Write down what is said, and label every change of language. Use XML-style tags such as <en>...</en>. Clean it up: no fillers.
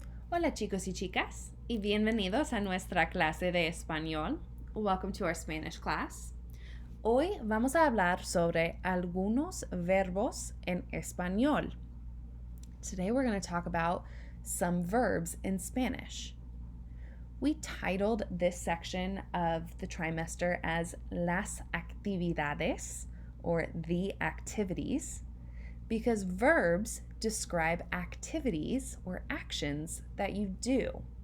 <es>Hola chicos y chicas, y bienvenidos a nuestra clase de español.</es> <en>Welcome to our Spanish class.</en> <es>Hoy vamos a hablar sobre algunos verbos en español.</es> <en>Today we're going to talk about some verbs in Spanish. We titled this section of the trimester as Las Actividades, or the activities, because verbs describe activities or actions that you do.</en>